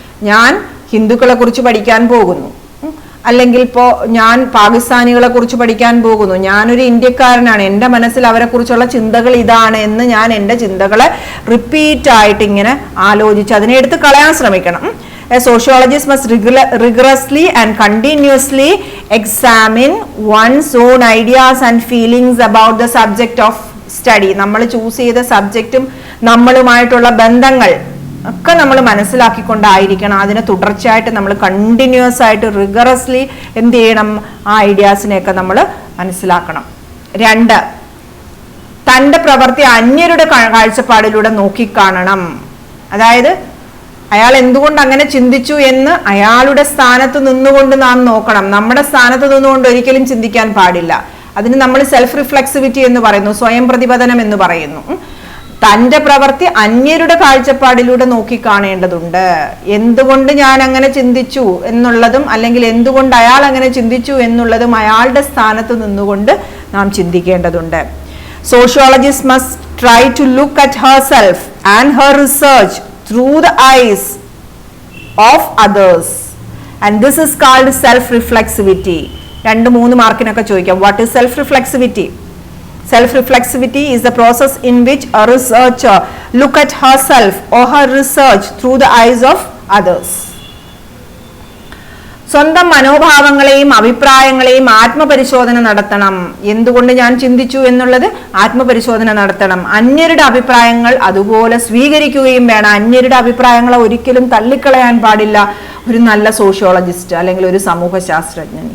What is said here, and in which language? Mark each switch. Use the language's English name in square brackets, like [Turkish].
[Malayalam] ഞാൻ ഹിന്ദുക്കളെ കുറിച്ച് പഠിക്കാൻ പോകുന്നു, അല്ലെങ്കിൽ ഇപ്പോൾ ഞാൻ പാകിസ്ഥാനികളെ കുറിച്ച് പഠിക്കാൻ പോകുന്നു, ഞാനൊരു ഇന്ത്യക്കാരനാണ്, എൻ്റെ മനസ്സിൽ അവരെ കുറിച്ചുള്ള ചിന്തകൾ ഇതാണ് എന്ന് ഞാൻ എൻ്റെ ചിന്തകളെ റിപ്പീറ്റ് ആയിട്ട് ഇങ്ങനെ ആലോചിച്ച് അതിനെ എടുത്ത് കളയാൻ ശ്രമിക്കണം. [English] A sociologist must rigorously and continuously examine one's own ideas and feelings about the subject of study. [Malayalam] നമ്മൾ ചൂസ് ചെയ്ത സബ്ജക്റ്റും നമ്മളുമായിട്ടുള്ള ബന്ധങ്ങൾ ഒക്കെ നമ്മൾ മനസ്സിലാക്കിക്കൊണ്ടായിരിക്കണം. അതിനെ തുടർച്ചയായിട്ട് നമ്മൾ കണ്ടിന്യൂസ് ആയിട്ട് റിഗറസ്ലി എന്ത് ചെയ്യണം? ആ ഐഡിയാസിനെയൊക്കെ നമ്മൾ മനസ്സിലാക്കണം. 2, തൻ്റെ പ്രവൃത്തി അന്യരുടെ കാഴ്ചപ്പാടിലൂടെ നോക്കിക്കാണണം. അതായത് അയാൾ എന്തുകൊണ്ട് അങ്ങനെ ചിന്തിച്ചു എന്ന് അയാളുടെ സ്ഥാനത്ത് നിന്നുകൊണ്ട് നാം നോക്കണം. നമ്മുടെ സ്ഥാനത്ത് നിന്നുകൊണ്ട് ഒരിക്കലും ചിന്തിക്കാൻ പാടില്ല. അതിന് നമ്മൾ സെൽഫ് റിഫ്ലെക്സിവിറ്റി എന്ന് പറയുന്നു, സ്വയം പ്രതിപദനം എന്ന് പറയുന്നു. തൻ്റെ പ്രവൃത്തി അന്യരുടെ കാഴ്ചപ്പാടിലൂടെ നോക്കിക്കാണേണ്ടതുണ്ട്. എന്തുകൊണ്ട് ഞാൻ അങ്ങനെ ചിന്തിച്ചു എന്നുള്ളതും അല്ലെങ്കിൽ എന്തുകൊണ്ട് അയാൾ അങ്ങനെ ചിന്തിച്ചു എന്നുള്ളതും അയാളുടെ സ്ഥാനത്ത് നിന്നുകൊണ്ട് നാം ചിന്തിക്കേണ്ടതുണ്ട്. [English] Sociologist must try to look at herself and her research through the eyes of others, and this is called self-reflexivity. [Malayalam] 2-3 മാർക്കിനൊക്കെ ചോദിക്കാം. [English] What is self-reflexivity? Self-reflexivity is the process in which a researcher look at herself or her research through the eyes of others. [Malayalam] സ്വന്തം മനോഭാവങ്ങളെയും അഭിപ്രായങ്ങളെയും ആത്മപരിശോധന നടത്തണം. എന്തുകൊണ്ട് ഞാൻ ചിന്തിച്ചു എന്നുള്ളത് ആത്മപരിശോധന നടത്തണം. അന്യരുടെ അഭിപ്രായങ്ങൾ അതുപോലെ സ്വീകരിക്കുകയും വേണം. അന്യരുടെ അഭിപ്രായങ്ങളെ ഒരിക്കലും തള്ളിക്കളയാൻ പാടില്ല ഒരു നല്ല സോഷ്യോളജിസ്റ്റ് അല്ലെങ്കിൽ ഒരു സമൂഹശാസ്ത്രജ്ഞൻ.